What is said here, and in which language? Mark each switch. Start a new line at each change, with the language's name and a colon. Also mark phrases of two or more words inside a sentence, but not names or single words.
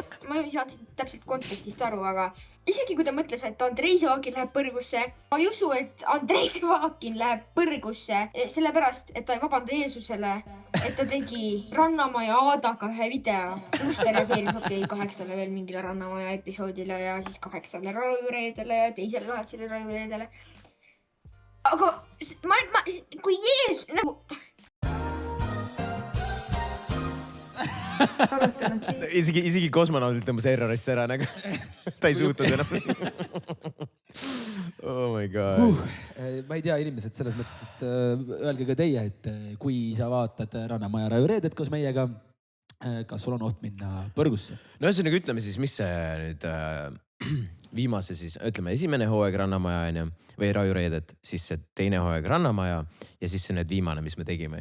Estonian: Ma ei saanud täpselt kontekstist aru, aga isegi kui ta mõtles, et Andrei Sevakin läheb põrgusse, ma ei usu, et Andrei Sevakin läheb põrgusse sellepärast, et ta ei vabanda Jeesusele, et ta tegi Rannamaja Aadaga ühe video, kus ta reageeris 8 veel mingile Rannamaja episoodile ja siis 8 rajureedele ja teisele 8 rajureedele. Aga kui Jeesus nagu... Isegi kosmonaudil tõmbas errorisse ära nagu. Ta ei suutnud enam.
English: Oh my god.
Estonian: Ma ei tea, inimesed selles mõttes, et öelge ka teie, et kui sa vaatad Rannamaja rajureedet koos meiega, kas sul on oht minna põrgusse? No ühesõnaga ütleme siis, mis see nüüd viimase siis, ütleme esimene hooaeg Rannamaja või rajureedet, siis see teine hooaeg Rannamaja ja siis see nüüd viimane, mis me tegime.